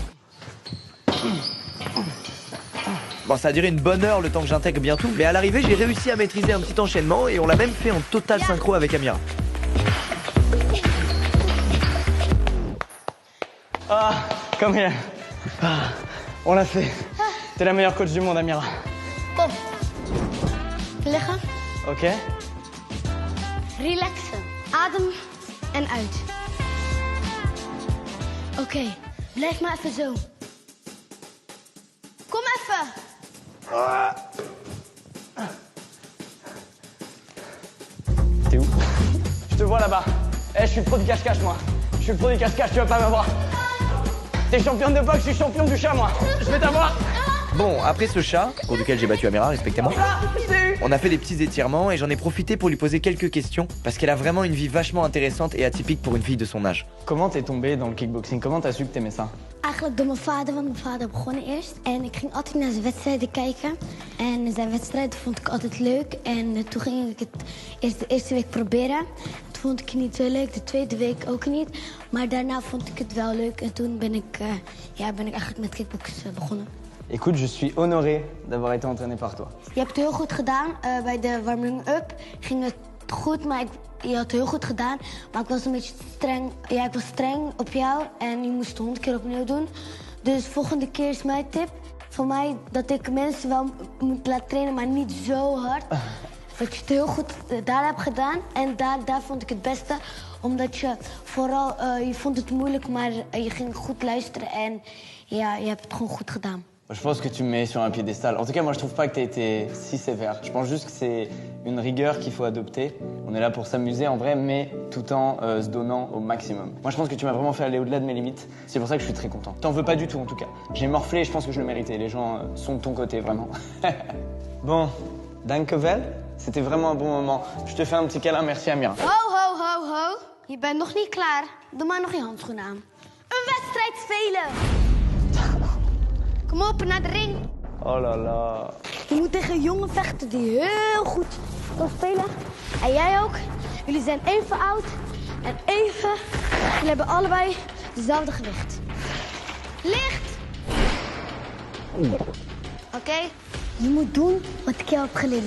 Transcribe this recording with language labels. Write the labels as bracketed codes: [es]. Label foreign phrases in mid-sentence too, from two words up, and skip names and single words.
[fr] Bon, ça a duré une bonne heure le temps que j'intègre bien tout, mais à l'arrivée, j'ai réussi à maîtriser un petit enchaînement et on l'a même fait en total synchro avec Amira. Ah, comme elle. Ah, on l'a fait. T'es la meilleure coach du monde, Amira. [nl] Kom. Liggen. Ok. Relaxen. Adem en uit. Oké, blijf maar even zo. Kom even. [fr] T'es où? Je te vois là-bas. Eh, je suis le pro du cache-cache, moi. Je suis le pro du cache-cache, tu vas pas m'avoir. T'es championne de boxe, je suis champion du chat, moi. Je vais t'avoir. Bon, après ce chat, pour lequel j'ai battu Amira, respectivement, on a fait des petits étirements et j'en ai profité pour lui poser quelques questions parce qu'elle a vraiment une vie vachement intéressante et atypique pour une fille de son âge. Comment t'es tombée dans le kickboxing? Comment t'as su que t'aimais ça? [nl] Eigenlijk door mijn vader, want mijn vader begon eerst. En ik ging altijd naar zijn wedstrijden kijken. En zijn wedstrijden vond ik altijd leuk. En toen ging ik het de eerste week proberen. Toen vond ik het niet zo leuk, de tweede week ook niet. Maar daarna vond ik het wel leuk. En toen ben ik eigenlijk met kickboksen begonnen. [fr] Écoute, je suis honoré d'avoir été entraîné par toi. [nl] Je hebt het heel goed gedaan. Bij de warming-up ging het goed, maar je had het heel goed gedaan. Maar ik was een beetje streng. Ja, ik was streng op jou en je moest het 100 keer opnieuw doen. Dus volgende keer is mijn tip voor mij dat ik mensen wel moet laten trainen, maar niet zo hard. Dat je het heel goed daar hebt gedaan. En daar vond ik het beste. Omdat je vooral, je vond het moeilijk, maar je ging goed luisteren. En ja, je hebt het gewoon goed gedaan. [fr] Je pense que tu me mets sur un piédestal. En tout cas, moi, je trouve pas que t'aies été si sévère. Je pense juste que c'est une rigueur qu'il faut adopter. On est là pour s'amuser en vrai, mais tout en se donnant au maximum. Moi, je pense que tu m'as vraiment fait aller au-delà de mes limites. C'est pour ça que je suis très content. T'en veux pas du tout, en tout cas. J'ai morflé et je pense que je le méritais. Les gens sont de ton côté, vraiment. Bon, dankjewel. C'était vraiment un bon moment. Je te fais un petit câlin. Merci, Amira. [nl] Ho, ho, ho, ho. Je bent nog niet klaar. Doe maar nog je handschoenen aan. Een wedstrijd spelen. Kom op, naar de ring. [fr] Oh là là. [nl] Je moet tegen een jongen vechten die heel goed kan spelen. En jij ook. Jullie zijn even oud en even. Jullie hebben allebei dezelfde gewicht. Licht! Oké? Je moet doen wat ik jou heb geleerd.